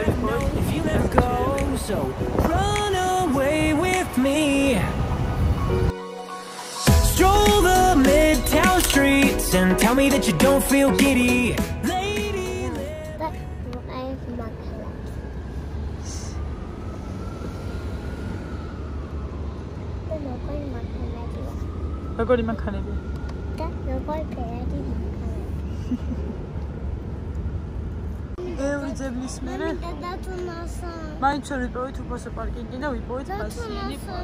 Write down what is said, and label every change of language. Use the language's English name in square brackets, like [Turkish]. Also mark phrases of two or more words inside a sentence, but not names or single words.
[English] So run away with me. Stroll the midtown streets and tell me that you don't feel giddy. Lady, [Georgian] როგორი მანქანები? ბევრი ძებლის მერე მაინც ვერ ვიპოვეთ უფასო პარკინგი და ვიპოვეთ ფასიანი